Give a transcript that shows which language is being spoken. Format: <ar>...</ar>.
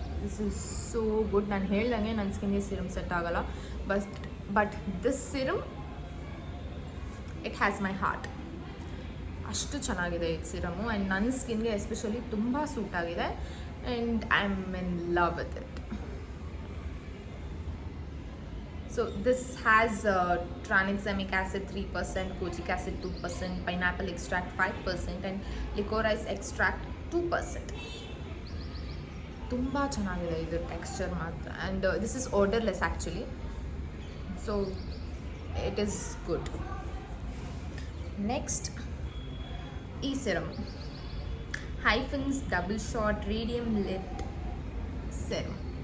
<en>This is so good.</en> <kn>ನಾನು ಹೇಳ್ದಂಗೆ ನನ್ನ ಸ್ಕಿನ್ಗೆ ಸಿರಮ್ ಸೆಟ್ ಆಗೋಲ್ಲ,</kn> <en>But this serum it has my heart.</en> <kn>ಅಷ್ಟು ಚೆನ್ನಾಗಿದೆ ಈ ಸಿರಮು ಆ್ಯಂಡ್ ನನ್ನ ಸ್ಕಿನ್ಗೆ ಎಸ್ಪೆಷಲಿ ತುಂಬ ಸೂಟ್ ಆಗಿದೆ and</kn> <en>I am in love with it. So this has tranexamic acid 3%, kojic acid 2%, pineapple extract 5% and licorice extract 2%.</en> <kn>ತುಂಬ ಚೆನ್ನಾಗಿದೆ ಇದು ಟೆಕ್ಸ್ಚರ್ ಮಾತ್ರ.</kn> <en>And this is odourless actually, so it is good.</en> <kn>Next ಈ serum ಹೈಫೆನ್ಸ್ double shot radium lift serum.</kn>